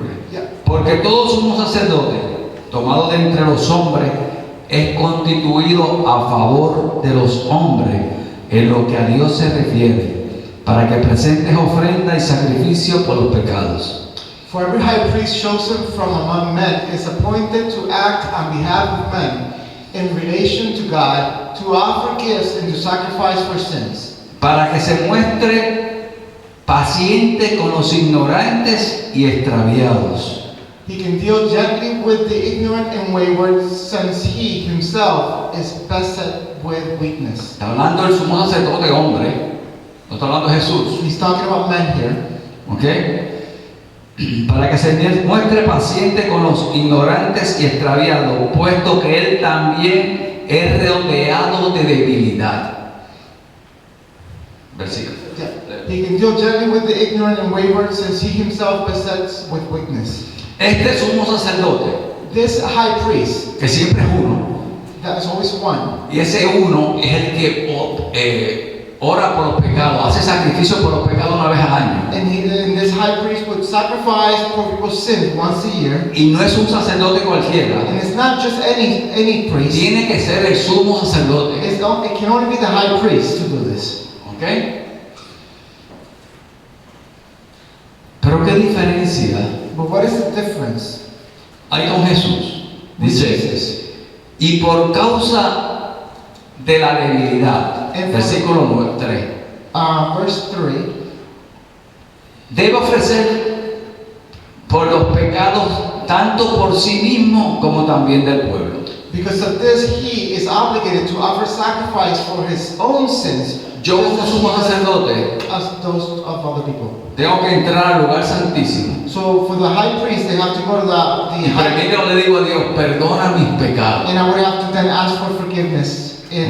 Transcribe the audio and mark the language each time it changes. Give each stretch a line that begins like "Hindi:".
English: Yeah.
Spanish: Porque todos somos sacerdotes, tomados de entre los hombres, es constituido a favor de los hombres en lo que a Dios se refiere, para que presentes ofrenda y sacrificio por los pecados.
English: For every high priest chosen from among men is appointed to act on behalf of men in relation to God, to offer gifts and to sacrifice for sins,
Spanish: Para que se muestre paciente con los ignorantes y extraviados.
English: He can deal gently with the ignorant and wayward, since he himself is beset with weakness.
Spanish: Está hablando del sumo sacerdote hombre, no está hablando de Jesús.
English: He's talking about men here.
Spanish: ¿Ok? Para que se muestre paciente con los ignorantes y extraviados, puesto que él también es rodeado de debilidad. Versículo.
English: Yeah. He can deal gently with the ignorant and wayward, since he himself besets with weakness.
Spanish: Este sumo sacerdote,
English: This high priest,
Spanish: que siempre es uno,
English: that is always one,
Spanish: y ese uno es el que ora por los pecados, hace sacrificio por los pecados una vez al año.
English: and this high priest would sacrifice for people's sins once a year.
Spanish: Y no es un sacerdote cualquiera,
English: And it's not just any priest.
Spanish: tiene que ser el sumo sacerdote.
English: It can only be the high priest to do this.
Spanish: ¿Ok? Pero ¿qué diferencia
English: But what is the difference?
Spanish: hay con Jesús? Dice, y por causa de la debilidad, versículo 3,
English: Verse 3.
Spanish: debe ofrecer por los pecados tanto por sí mismo como también del pueblo.
English: Because of this, he is obligated to offer sacrifice for his own sins,
Spanish: Yo como sumo sacerdote
English: as those of other people.
Spanish: tengo que entrar al lugar santísimo
English: So for the high priest, they have to go to the
Spanish: y
English: high,
Spanish: primero le digo a Dios, perdona mis pecados,
English: and I would have to then ask for forgiveness in